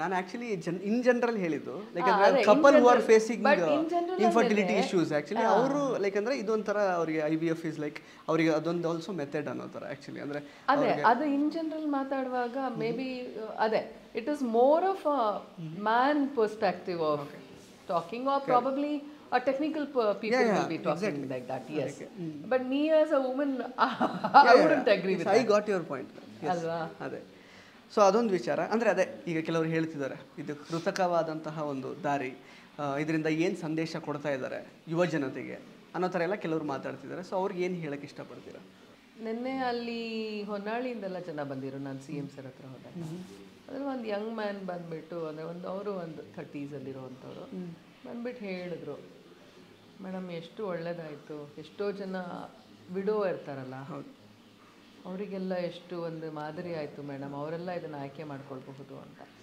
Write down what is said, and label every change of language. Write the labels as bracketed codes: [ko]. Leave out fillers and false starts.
[kn] ನಾನು actually in general ಹೇಳಿದ್ದು, like ಅಂದರೆ [en] couple who are facing infertility issues, [kn] actually ಅವರು ಲೈಕ್ ಅಂದರೆ ಇದೊಂಥರ ಅವರಿಗೆ IVF ಇಸ್ ಲೈಕ್ ಅವರಿಗೆ ಅದೊಂದು ಆಲ್ಸೋ ಮೆಥಡ್ ಅನ್ನೋ ಥರ ಆ್ಯಕ್ಚುಲಿ. ಅಂದರೆ ಅದು ಇನ್ ಜನರಲ್ ಮಾತಾಡುವಾಗ [en] Maybe ಅದೇ it is more of a man perspective of talking, or probably a technical people will be talking like that. Yes, but me as a woman I wouldn't agree with that. I got your point. [kn] ಅಲ್ವಾ? ಅದೇ. So ಅದೊಂದು ವಿಚಾರ. ಅಂದರೆ ಅದೇ ಈಗ ಕೆಲವರು ಹೇಳ್ತಿದ್ದಾರೆ, ಇದು ಕೃತಕವಾದಂತಹ ಒಂದು ದಾರಿ, ಇದರಿಂದ ಏನು ಸಂದೇಶ ಕೊಡ್ತಾ ಇದ್ದಾರೆ ಯುವ ಜನತೆಗೆ ಅನ್ನೋ ಥರ ಎಲ್ಲ ಕೆಲವರು ಮಾತಾಡ್ತಿದ್ದಾರೆ. ಸೊ ಅವ್ರಿಗೆ ಏನು ಹೇಳಕ್ಕೆ ಇಷ್ಟಪಡ್ತೀರಾ? ನಿನ್ನೆ ಅಲ್ಲಿ ಹೊನ್ನಾಳಿಯಿಂದೆಲ್ಲ ಜನ ಬಂದಿರು. ನಾನು CM ಸರ್ ಹತ್ರ ಹೋದಾಗ ಅಂದರೆ ಒಂದು ಯಂಗ್ ಮ್ಯಾನ್ ಬಂದುಬಿಟ್ಟು, ಅಂದರೆ ಅವರು ಒಂದು 30s ಅಲ್ಲಿರುವಂಥವ್ರು ಬಂದ್ಬಿಟ್ಟು ಹೇಳಿದ್ರು, ಮೇಡಮ್ ಎಷ್ಟು ಒಳ್ಳೇದಾಯಿತು, ಎಷ್ಟೋ ಜನ ವಿಡೋ ಇರ್ತಾರಲ್ಲ ಅವರಿಗೆಲ್ಲ ಎಷ್ಟು ಒಂದು ಮಾದರಿ ಆಯಿತು ಮೇಡಮ್, ಅವರೆಲ್ಲ ಇದನ್ನು ಆಯ್ಕೆ ಮಾಡ್ಕೊಳ್ಬಹುದು ಅಂತ.